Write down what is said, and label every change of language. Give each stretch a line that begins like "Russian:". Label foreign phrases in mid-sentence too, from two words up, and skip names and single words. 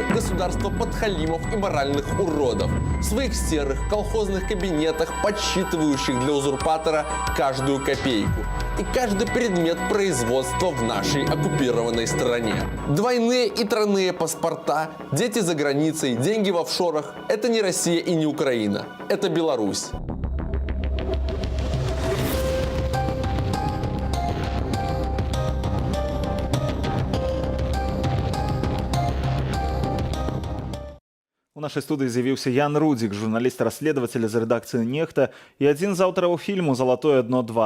Russian: Государство подхалимов и моральных уродов. В своих серых колхозных кабинетах, подсчитывающих для узурпатора каждую копейку. И каждый предмет производства в нашей оккупированной стране. Двойные и тройные паспорта, дети за границей, деньги в офшорах – это не Россия и не Украина. Это Беларусь.
Belarusian: У нашай студыі з'явіўся Ян Рудзік, журналіст-расследаватель з рэдакцыі «Нехта» і адзін з аўтараў фільму «Залатое дно 2».